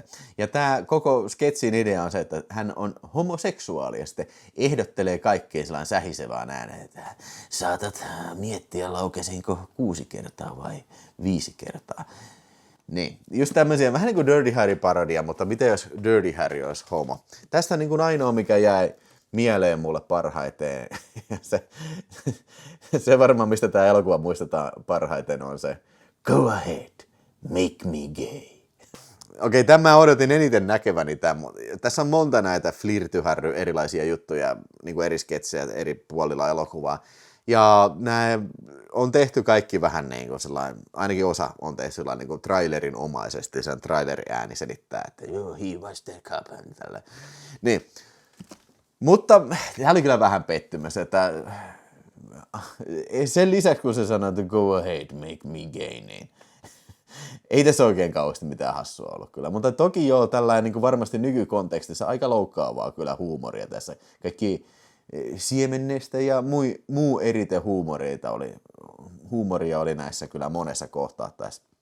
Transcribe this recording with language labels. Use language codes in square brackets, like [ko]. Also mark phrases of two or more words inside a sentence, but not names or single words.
[fi] Ja tämä koko sketsin idea on se, että hän on homoseksuaali ja sitten ehdottelee kaikkeen sellainen sähisevään ääneen, että saatat miettiä laukesinko 6 kertaa vai 5 kertaa. Niin, just tämmöisiä, vähän niin kuin Dirty Harry-parodia, mutta mitä jos Dirty Harry olisi homo? Tästä niin kuin ainoa, mikä jäi mieleen mulle parhaiten, se varmaan, mistä tämä elokuva muistetaan parhaiten, on se [en] Go ahead, make me gay. [fi] Okei, tämä odotin eniten näkeväni tämän. Tässä on monta näitä flirtyharry erilaisia juttuja, niin kuin eri sketsejä eri puolilla elokuvaa. Ja nämä on tehty kaikki vähän niin kuin sellainen, ainakin osa on tehty sellainen niin kuin trailerin omaisesti, sen trailerin ääni selittää, että joo, [en] he was the cup, [fi] tällä. Niin. Mutta tämä oli kyllä vähän pettymys, että sen lisäksi kun se sanoi, että [en] go ahead, make me gay, [fi] niin ei tässä oikein kauheasti mitään hassua ollut kyllä. Mutta toki joo, tällainen niin kuin varmasti nykykontekstissa aika loukkaavaa kyllä huumoria tässä. Kaikki siemennestä ja muu huumoria oli näissä kyllä monessa kohtaa tässä.